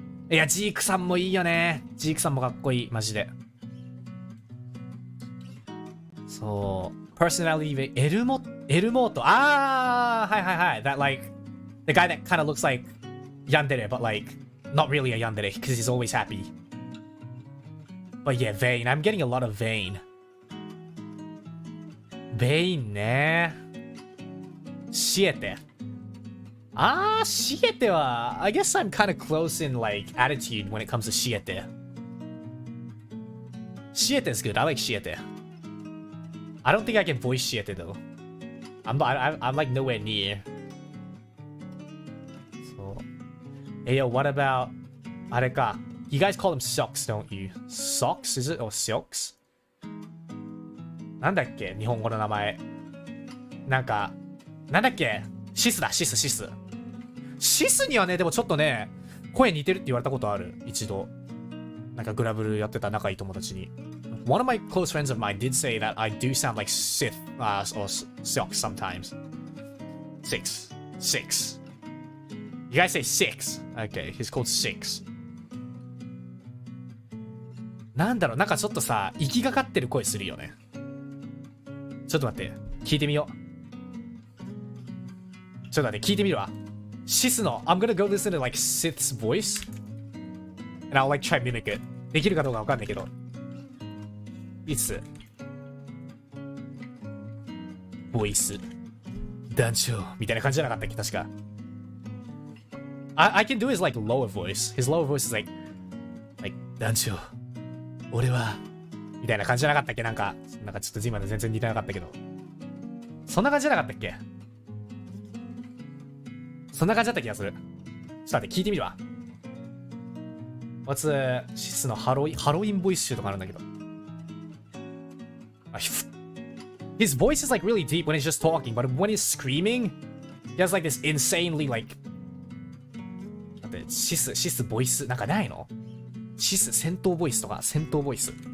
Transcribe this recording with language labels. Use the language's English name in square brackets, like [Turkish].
[Japanese] いや、ジークさんもいいよね。ジークさんもかっこいい、マジで。そう。 [English] Personality エルモート。 [Japanese] はい。 [English] That like the guy that kind of looks like yandere, but like not really a yandere because he's always happy. But yeah, Vayne. I'm getting a lot of Vayne. [Japanese] Vayne ね。シエテ。 [English] シエテは I guess I'm kind of close in like attitude when it comes to シエテ。シエテ is good. I like シエテ。I don't think I can voice Shiete though. I'm like nowhere near. So, hey yo, what about Areka? You guys call them socks, don't you? Socks, is it? Or silks? [Japanese] なんだっけ日本語の名前。なんだっけシスだ、シス。シスにはね、でもちょっとね、声似てるって言われたことある。一度。なんかグラブルやってた仲いい友達に。 [English] One of my close friends of mine did say that I do sound like Sith or Silk sometimes. Six. You guys say six. Okay, he's called Six. [Japanese] なんだろう、なんかちょっとさ、息がかってる声するよね。ちょっと待って、聞いてみよう。ちょっと待って、聞いてみるわ。シスの、 [English] I'm gonna go listen to like Sith's voice. And I'll like try mimic it. [Japanese] できるかどうかわかんないけど。いつボイス。団長。みたいな感じじゃなかったっけ、確か。 [English] I can do his like lower voice. His lower voice is like, [Japanese] 団長。俺は。みたいな感じじゃなかったっけ、なんかちょっと今の全然似てなかったけど。そんな感じじゃなかったっけ。そんな感じだった気がする。ちょっと待って、聞いてみるわ。What's シスのハロウィンボイス集とかあるんだけど。 [English] His voice is like really deep when he's just talking, but when he's screaming, he has like this insanely like. [Japanese] だってシスボイスなんかないの？シス戦闘ボイスとか戦闘ボイス。